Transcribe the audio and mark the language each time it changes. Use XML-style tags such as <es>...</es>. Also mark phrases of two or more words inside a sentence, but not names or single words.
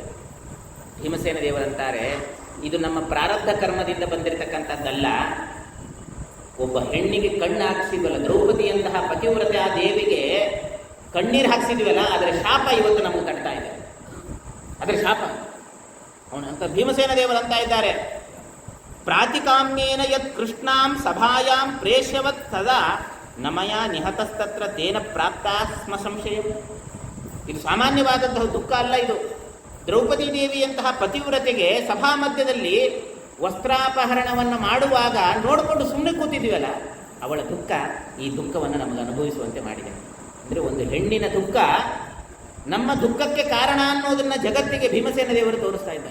<kn>ಭೀಮಸೇನ ದೇವರಂತಾರೆ, ಇದು ನಮ್ಮ ಪ್ರಾರಬ್ಧ ಕರ್ಮದಿಂದ ಬಂದಿರತಕ್ಕಂಥದ್ದಲ್ಲ. ಒಬ್ಬ ಹೆಣ್ಣಿಗೆ ಕಣ್ಣು ಹಾಕಿಸಿದ್ವಲ್ಲ, ದ್ರೌಪದಿಯಂತಹ ಪತಿವ್ರತೆ ಆ ದೇವಿಗೆ ಕಣ್ಣೀರು ಹಾಕಿಸಿದ್ವಲ್ಲ, ಅದರ ಶಾಪ ಇವತ್ತು ನಮಗೆ ತಟ್ತಾ ಇದೆ. ಅದರ ಶಾಪ ಅವನಂತ ಭೀಮಸೇನ ದೇವರು ಅಂತ ಇದ್ದಾರೆ,</kn> <sa>ಪ್ರಾತಿಕಾಮ್ಯೇನ ಯತ್ ಕೃಷ್ಣಾಂ ಸಭಾಯಾಂ ಪ್ರೇಷ್ಯವತ್ ಸದಾ ನಮಯ ನಿಹತಸ್ತತ್ರ ತೇನ ಪ್ರಾಪ್ತ ಸ್ಮ ಸಂಶಯ.</sa> <kn>ಇದು ಸಾಮಾನ್ಯವಾದಂತಹ ದುಃಖ ಅಲ್ಲ. ಇದು ದ್ರೌಪದಿ ದೇವಿಯಂತಹ ಪತಿವ್ರತೆಗೆ ಸಭಾ ಮಧ್ಯದಲ್ಲಿ ವಸ್ತ್ರಾಪಹರಣವನ್ನು ಮಾಡುವಾಗ ನೋಡಿಕೊಂಡು ಸುಮ್ಮನೆ ಕೂತಿದ್ದೀವಲ್ಲ, ಅವಳ ದುಃಖ ಈ ದುಃಖವನ್ನು ನಮಗೆ ಅನುಭವಿಸುವಂತೆ ಮಾಡಿದೆ. ಅಂದರೆ ಒಂದು ಹೆಣ್ಣಿನ ದುಃಖ ನಮ್ಮ ದುಃಖಕ್ಕೆ ಕಾರಣ ಅನ್ನೋದನ್ನು ಜಗತ್ತಿಗೆ ಭೀಮಸೇನ ದೇವರು ತೋರಿಸ್ತಾ ಇದ್ದಾರೆ.</kn>